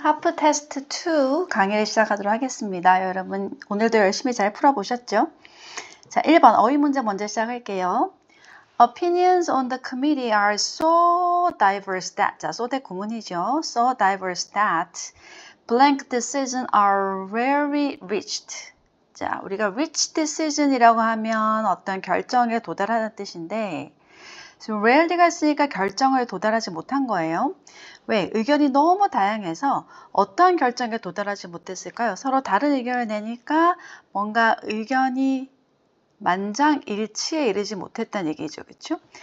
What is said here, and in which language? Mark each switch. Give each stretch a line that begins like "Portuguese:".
Korean: 하프 테스트 2 강의를 시작하도록 하겠습니다. 여러분 오늘도 열심히 잘 풀어보셨죠? 자, 1번 어휘 문제 먼저 시작할게요.
English: Opinions on the committee are so diverse that, 자, so that
Korean: 구문이죠.
English: So diverse that blank decisions are rarely reached.
Korean: 자, 우리가 reach decision이라고 하면 어떤 결정에 도달하는 뜻인데 지금 rarely가 있으니까 결정을 도달하지 못한 거예요. 왜? 의견이 너무 다양해서 어떤 결정에 도달하지 못했을까요? 서로 다른 의견을 내니까 뭔가 의견이 만장일치에 이르지 못했다는 얘기죠. 그렇죠?